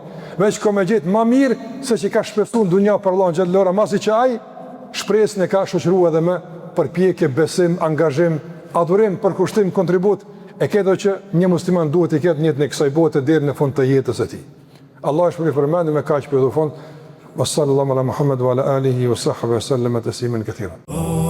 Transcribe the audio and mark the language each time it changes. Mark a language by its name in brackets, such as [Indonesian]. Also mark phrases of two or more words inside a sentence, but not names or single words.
[Albanian] Veç ka më gjetë më mirë se që ka shpresuar në dunja për Allahun xhallahu, masi që ai shpresën e ka shoqëruar edhe me përpjekje, besim, angazhim, adhurim, përkushtim, kontribut. E këto që një musliman duhet i ketë njëtë në kësaj bote deri në fund të jetës së tij. Allah është përmendur me kaq për fund. [Arabic] صلى الله على محمد وعلى آله وصحبه سلم تسليما كثيرا.